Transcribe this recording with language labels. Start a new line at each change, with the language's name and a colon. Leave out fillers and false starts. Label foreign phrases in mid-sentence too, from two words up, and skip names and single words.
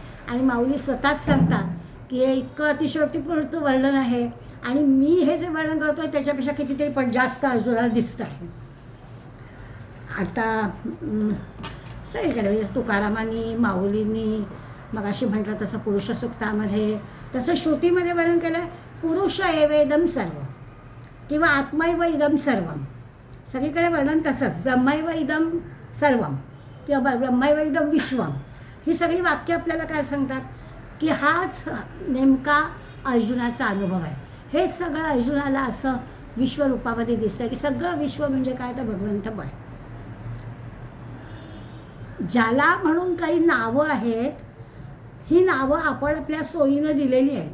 Marathi: आणि माऊली स्वतःच सांगतात की हे इतकं अतिशयोक्तीपूर्ण वर्णन आहे आणि मी हे जे वर्णन करतो आहे त्याच्यापेक्षा कितीतरी पण जास्त अर्जुनाला दिसतं आहे. आता सगळीकडे म्हणजे तुकारामांनी, माऊलींनी, मगाशी म्हटलं तसं पुरुष सूक्तामध्ये, तसं श्रुतीमध्ये वर्णन केलं आहे,
Sanskrit: पुरुष एवेदम सर्व
Marathi: किंवा
Sanskrit: आत्मैव इदम सर्वम.
Marathi: सगळीकडे वर्णन तसंच,
Sanskrit: ब्रह्मैव इदम सर्वम किंवा ब्रह्मैव इदम विश्वम.
Marathi: ही सगळी वाक्य आपल्याला काय सांगतात की हाच नेमका अर्जुनाचा अनुभव आहे. हेच सगळं अर्जुनाला असं विश्वरूपामध्ये दिसतं की सगळं विश्व म्हणजे काय तर भगवंतमय. ज्याला म्हणून काही नावं आहेत, ही नावं आपण आपल्या सोयीनं दिलेली आहेत.